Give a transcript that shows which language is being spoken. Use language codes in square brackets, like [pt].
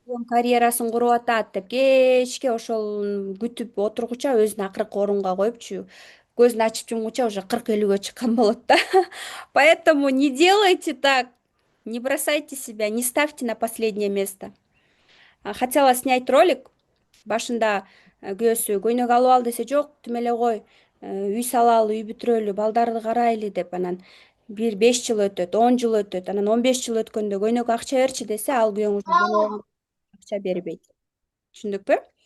[ky] карьерасын куруп атат деп кечке ошол күтүп отургуча өзүн акыркы орунга коюпчу, көзүн ачып жумгуча уже 40-50гө чыккан болот да. [ru] Поэтому не делайте так, не бросайте себя, не ставьте на последнее место. Хотела снять ролик, [ky] башында күйөөсү көйнөк алып ал десе, жок, тим эле кой, үй салалы, үй бүтүрөлү, балдарды карайлы деп, анан бир 5 жыл өтөт, 10 жыл өтөт, анан 15 жыл өткөндө көйнөк акча берчи десе, ал күйөөң уже акча бербейт. Түшүндүкпү?